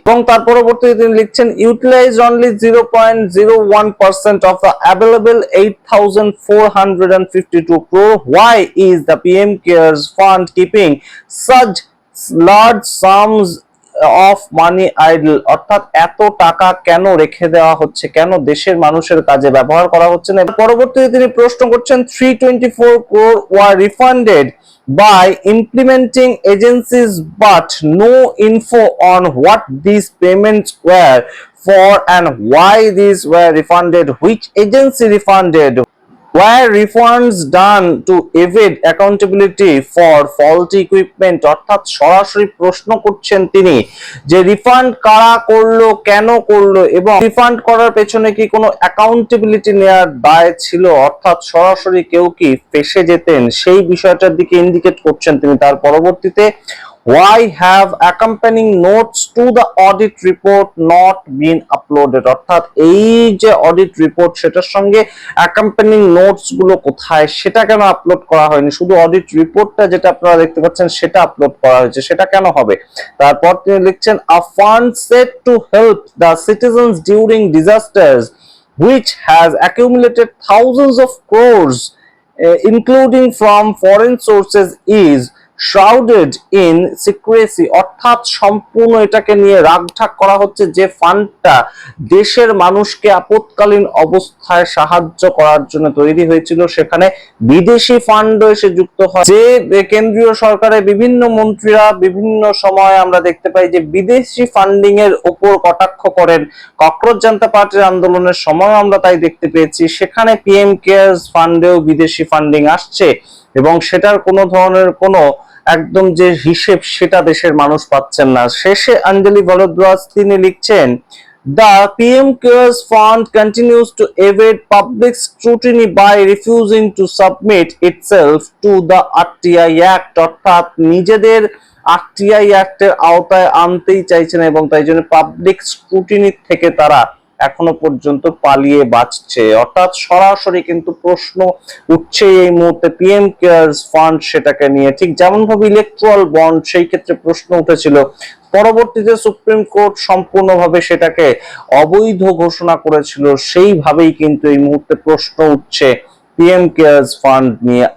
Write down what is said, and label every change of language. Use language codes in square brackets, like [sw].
[bn] এবং তার পরবর্তীতে তিনি লিখছেন, [en] Utilize only 0.01% of the available 8,452 crore। Why is the PM cares fund keeping such large sums of money idle? [bn] অর্থাৎ এত টাকা কেন রেখে দেওয়া হচ্ছে, কেন দেশের মানুষের কাজে ব্যবহার করা হচ্ছে না? পরবর্তীতে তিনি প্রশ্ন করছেন, [en] 324 crore were refunded by implementing agencies but no info on what these payments were for and why these were refunded, which agency refunded, were refunds done to evade accountability for faulty equipment? [bn] অর্থাৎ সরাসরি প্রশ্ন করছেন তিনি যে refund কারা করলো, কেন করলো, এবং রিফান্ড করার পেছনে কি কোনো অ্যাকাউন্টেবিলিটি নেওয়ার দায় ছিল? অর্থাৎ সরাসরি কেউ কি ফেঁসে যেতেন, সেই বিষয়টার দিকে ইন্ডিকেট করছেন তিনি। তার পরবর্তীতে, [en] why have accompanying notes to the audit report not been uploaded? [bn] অর্থাৎ এই যে অডিট রিপোর্ট, সেটার সঙ্গে accompanying নোটস গুলো কোথায়, সেটা কেন আপলোড করা হয়নি? শুধু অডিট রিপোর্টটা যেটা আপনারা দেখতে পাচ্ছেন সেটা আপলোড করা হয়েছে, সেটা কেন হবে? তারপর তিনি লিখছেন, [en] a fund set to help the citizens during disasters which has accumulated thousands of crores including from foreign sources is shrouded in secrecy। [bn] অর্থাৎ সম্পূর্ণ এটাকে নিয়ে রাগঢাক করা হচ্ছে যে ফান্ডটা দেশের মানুষকে আপৎকালীন অবস্থায় সাহায্য করার জন্য তৈরি হয়েছিল, সেখানে বিদেশি ফান্ড এসে যুক্ত হয়। যে কেন্দ্রীয় সরকারের বিভিন্ন মন্ত্রীরা বিভিন্ন সময় আমরা দেখতে পাই যে বিদেশি ফান্ডিং এর উপর কটাক্ষ করেন, ককরোচ জনতা পার্টির আন্দোলনের সময় আমরা তাই দেখতে পেয়েছি, সেখানে পিএম কেয়ারস ফান্ডেও বিদেশি ফান্ডিং আসছে এবং সেটার কোনো ধরনের কোনো একদম যে হিসেব সেটা দেশের মানুষ পাচ্ছেন না। শেষে অঞ্জলি ভরদ্বাজ তিনি লিখছেন, [en] the PM Cares Fund continues to evade public scrutiny by refusing to submit itself to the RTI Act। [bn] অর্থাৎ নিজেদের আরটিআই অ্যাক্টের আওতায় আনতেই চাইছেন এবং তাই জন্য পাবলিক স্ক্রুটিনি থেকে তারা এখনো পর্যন্ত পালিয়ে বাঁচছে। অর্থাৎ সরাসরি কিন্তু প্রশ্ন উঠছে এই মুহূর্তে পিএম কেয়ারস ফান্ড সেটাকে নিয়ে, ঠিক যেমন ভাবে ইলেকট্রাল বন্ড সেই ক্ষেত্রে প্রশ্ন উঠেছিল, পরবর্তীতে সুপ্রিম কোর্ট সম্পূর্ণভাবে সেটাকে অবৈধ ঘোষণা করেছিল, সেইভাবেই কিন্তু এই মুহূর্তে প্রশ্ন উঠছে পিএম কেয়ারস ফান্ড নিয়ে।